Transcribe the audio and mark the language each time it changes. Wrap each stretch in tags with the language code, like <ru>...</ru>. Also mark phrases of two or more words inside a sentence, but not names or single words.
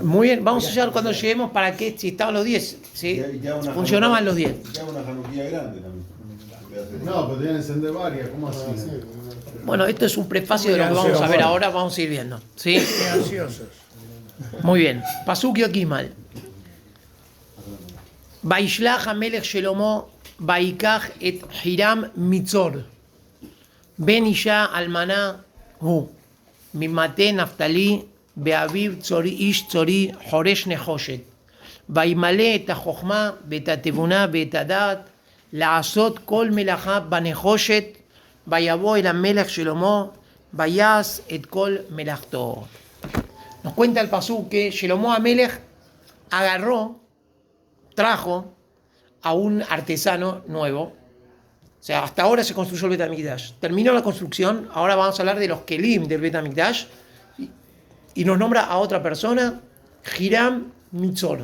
<es>Muy bien, vamos a llegar cuando lleguemos para que si estaban los 10, ¿sí? Funcionaban los 10. Ya una januquía grande también. No, pero tenían que encender varias, ¿cómo así? Bueno, esto es un prefacio de lo que vamos a ver ahora, vamos a ir viendo. ¿Sí? Qué ansiosos. Muy bien. Pasuk Yokimal.</es> <he>וישלח המלך שלמה ויקח את חירם מצר. בן אשה אלמנה הוא. ממטה נפתלי ואביו צרי איש צרי חרש נחשת. וימלא את החכמה ואת התבונה ואת הדעת לעשות כל מלאכה בנחושת ויבוא אל המלך שלמה ויעש את כל מלאכתו.</he> <es>Nos cuenta el pasú que Shelomo Amelech trajo a un artesano nuevo. O sea, hasta ahora se construyó el Bet HaMikdash. Terminó la construcción, ahora vamos a hablar de los kelim del Bet HaMikdash y nos nombra a otra persona, Hiram Mitzor.</es>